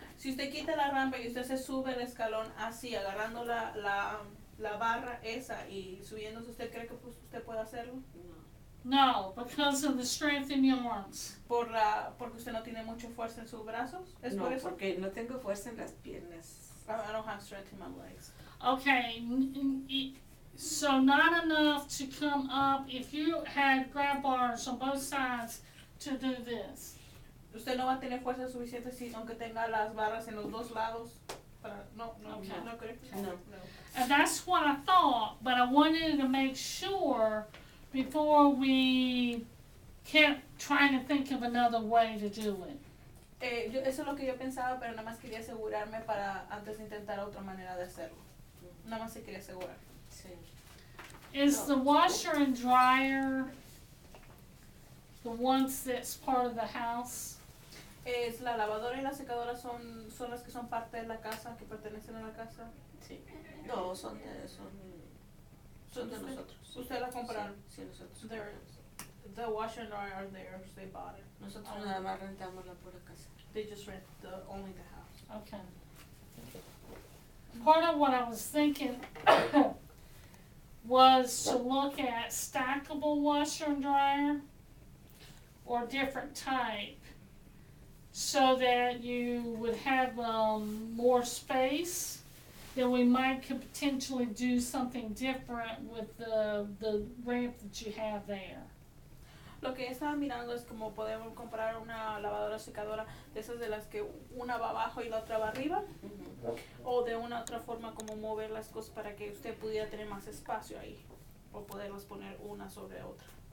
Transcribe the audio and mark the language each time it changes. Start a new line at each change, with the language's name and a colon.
Spanish: si usted quita la rampa y usted se sube el escalón así, agarrando la barra esa y subiéndose, ¿usted cree que usted puede hacerlo?
English: No, because of the strength in your arms.
Spanish: Porque usted no tiene mucha fuerza en sus brazos. ¿Es No, por eso? porque no tengo fuerza en las piernas.
English: I don't have strength in my legs. Okay, so not enough to come up if you had grab bars on both sides to do this.
Spanish: Usted no va a tener fuerza suficiente si aunque tenga las barras en los dos lados. No
English: Okay.
Spanish: no creo. No.
English: And that's what I thought, but I wanted to make sure before we kept trying to think of another way to do it.
Spanish: Eso es lo que yo pensaba, pero nada más quería asegurarme para antes de intentar otra manera de hacerlo. Nada más se quería asegurar. Sí.
English: Is the washer and dryer the ones that's part of the house?
Spanish: Es la lavadora y la secadora son las que son parte de la casa, que pertenecen a la casa. Sí. No, son de Usted- nosotros. Usted la compraron. Sí, nosotros.
English: The washer and dryer are theirs. They bought it.
Spanish: Nosotros nada más rentamos la pura casa.
English: They just rent only the house. Okay. Part of what I was thinking was to look at stackable washer and dryer or different type so that you would have more space. Then we might could potentially do something different with the ramp that you have there.
Spanish: Lo que estaba mirando es como podemos comprar una lavadora secadora de esas de las que una va abajo y la otra va arriba, o de una otra forma como mover las cosas para que usted pudiera tener más espacio ahí o poderlas poner una sobre otra.